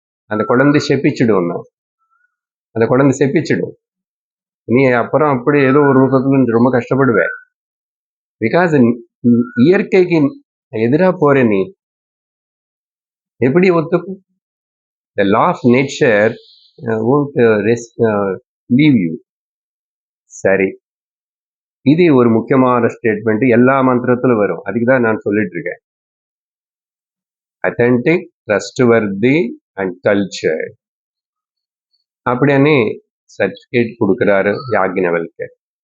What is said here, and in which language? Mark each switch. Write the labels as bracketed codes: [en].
[ta] அந்த குழந்தை செப்பிச்சிடும், அந்த குழந்தை செப்பிச்சிடும். நீ அப்புறம் அப்படி ஏதோ ஒரு ரூபத்துல ரொம்ப கஷ்டப்படுவேன். பிகாஸ் இயற்கைக்கு எதிராக போற நீ எப்படி ஒத்துக்கும்? [en] The law of nature won't leave you. [ta] சரி, இது ஒரு முக்கியமான ஸ்டேட்மெண்ட், எல்லா மந்திரத்திலும் வரும். அதுக்குதான் நான் சொல்லிட்டு இருக்கேன். அத்தென்டிக், ட்ரஸ்ட்வர்தி அண்ட் கல்ச்சர் அப்படியே சர்டிபிகேட் கொடுக்கிறாரு யாக்ஞவல்கர்.